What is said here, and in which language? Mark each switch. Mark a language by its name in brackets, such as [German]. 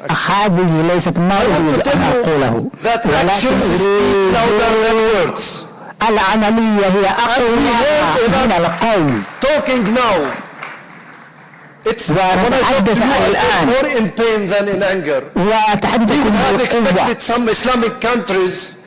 [Arabic] هذه ليست ما أريد أن أقوله. [English] That actions speak louder than words. [Arabic] العملية هي أقوى من القول. [English] Talking now. It's when I talk to you, I get more in pain than in anger. You have expected some Islamic countries